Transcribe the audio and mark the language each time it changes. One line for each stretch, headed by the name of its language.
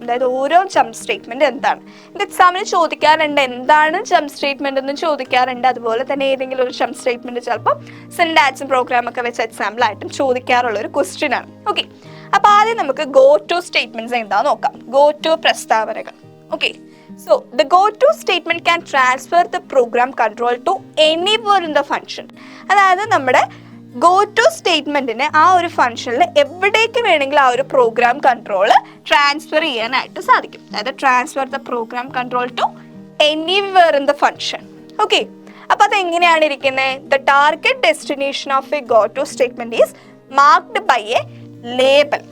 Malayalam: അതായത് ഓരോ jump statement എന്താണ്, ഇത് എക്സാമിന് ചോദിക്കാറുണ്ട്, എന്താണ് ജംപ് സ്റ്റേറ്റ്മെന്റ് എന്ന് ചോദിക്കാറുണ്ട്. അതുപോലെ തന്നെ ഏതെങ്കിലും ഒരു ജംപ് സ്റ്റേറ്റ്മെന്റ് ചിലപ്പോൾ സിൻടാക്സും പ്രോഗ്രാം ഒക്കെ വെച്ച് എക്സാമ്പിൾ ആയിട്ടും ചോദിക്കാറുള്ള ഒരു ക്വസ്റ്റ്യൻ ആണ്. ഓക്കെ, അപ്പൊ ആദ്യം നമുക്ക് ഗോ ടു സ്റ്റേറ്റ്മെന്റ്സ് എന്താന്ന് നോക്കാം. ഗോ ടു പ്രസ്താവനകൾ.
English: Okay, so the go to statement can transfer the program control to anywhere in the function.
Malayalam: അതായത് നമ്മുടെ ഗോ ടു സ്റ്റേറ്റ്മെന്റിന് ആ ഒരു ഫംഗ്ഷനിൽ എവിടേക്ക് വേണമെങ്കിലും ആ ഒരു പ്രോഗ്രാം കൺട്രോൾ ട്രാൻസ്ഫർ ചെയ്യാനായിട്ട് സാധിക്കും. അതായത്
English: Transfer the program control to anywhere in the function. Okay,
Malayalam: അപ്പൊ അത് എങ്ങനെയാണ് ഇരിക്കുന്നത്,
English: The target destination of a go to statement is marked by a label.